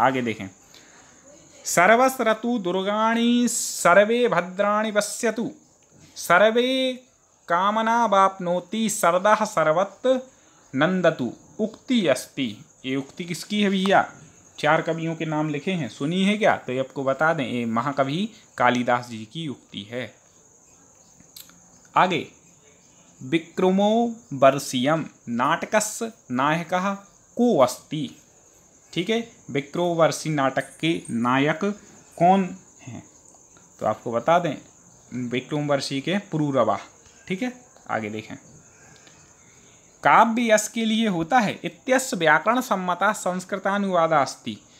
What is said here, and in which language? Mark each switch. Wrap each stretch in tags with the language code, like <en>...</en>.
<sa>आगे देखें, सर्वस्रतु दुर्गाणि सर्वे भद्राणि पश्यतु, सर्वे कामना वाप्नोति, सर्वः सर्वत्र नंदतु, उक्ति अस्ति।</sa> <hi>ये उक्ति किसकी है भैया? 4 कवियों के नाम लिखे हैं, सुनी है क्या? तो ये आपको बता दें, ये महाकवि कालिदास जी की उक्ति है।</hi> <sa>आगे, विक्रमो वर्षीयम नाटकस्य नायकः को अस्ति।</sa> <hi>ठीक है, विक्रमोर्वशी नाटक के नायक कौन हैं? तो आपको बता दें, विक्रमोर्वशी के पुरूरवा। ठीक है, आगे देखें, काव्य यश के लिए होता है,</hi> <sa>इत्यस्य व्याकरण सम्मता संस्कृतानुवादा अस्ति।</sa>